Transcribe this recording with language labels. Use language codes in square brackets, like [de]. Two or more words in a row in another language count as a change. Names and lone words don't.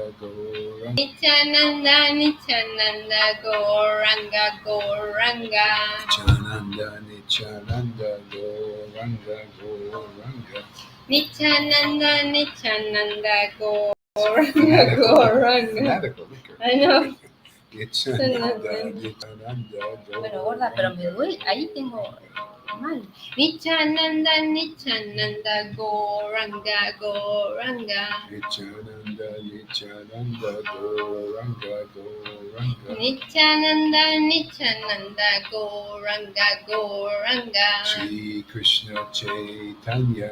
[es] Nityananda Gauranga Nityananda Gauranga Nityananda Gauranga [en] I know. [es] Bueno, gorda, pero me duele. Ahí tengo mal. Nityananda Gauranga Nityananda Gauranga Gauranga Shri Krishna Chaitanya